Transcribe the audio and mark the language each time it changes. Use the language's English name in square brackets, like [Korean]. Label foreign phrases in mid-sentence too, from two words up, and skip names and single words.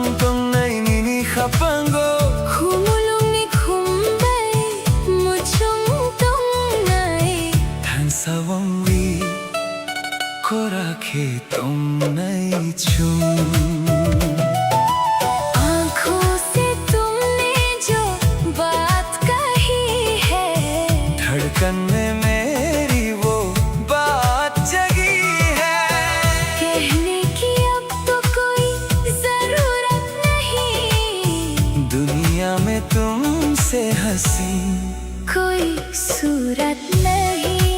[Kok Borok] tong nai nini khapango khumulong ni khumbai muchong tong nai than sawang wi khora khe tong nai chung [Hindi] आँखों से तुमने जो बात कही है धड़कन में मेरी वो बात जगी में तुमसे हंसी कोई सूरत नहीं